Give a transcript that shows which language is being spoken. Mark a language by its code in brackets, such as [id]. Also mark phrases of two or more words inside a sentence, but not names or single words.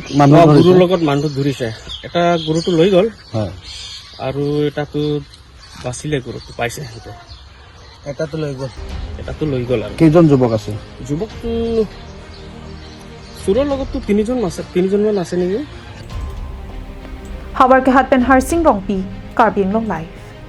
[as] মানুহটো ধৰিছে এটা গৰুটো লৈ গ'ল হয় আৰু এটাটো বাচিলে গৰুটো পাইছে সিহঁতে এটাটো লৈ গ'ল আৰু কেইজন যুৱক আছে যুৱকটো চোৰৰ লগততো তিনিজনমান আছে নেকি [mjw] Habar ke hat pen Harsing Rongpi Karbin [en] Long Live